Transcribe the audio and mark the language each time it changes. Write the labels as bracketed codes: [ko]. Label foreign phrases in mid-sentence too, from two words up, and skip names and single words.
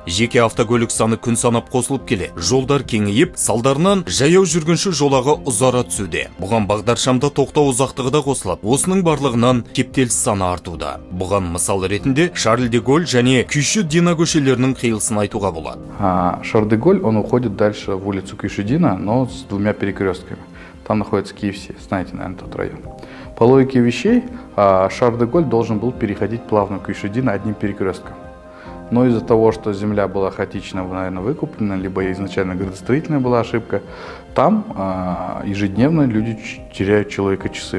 [kk] Жеке автокөлік саны күн санап қосылып келе, жолдар кеңейіп, салдарынан жаяу жүргінші жолағы ұзара түсуде. Бұған бағдаршамда тоқтау ұзақтығы да қосылып, осының барлығынан кептеліс саны артуда. Бұған мысал ретінде Шарль де Голль және Күйші-Дина көшелерінің қиылысын айтуға болады. [ru] Шарль де Голль, он уходит дальше в улицу Күйші-Дина, но с двумя перекрестками. Там находится KFC, знаете, наверное, тот район. По логике вещей, Шарль де Голль должен был переходить плавно в Күйші-Дина одним перекрестком. Но из-за того, что земля была хаотично, наверное, выкуплена, либо изначально градостроительная была ошибка, там ежедневно люди теряют человека часы.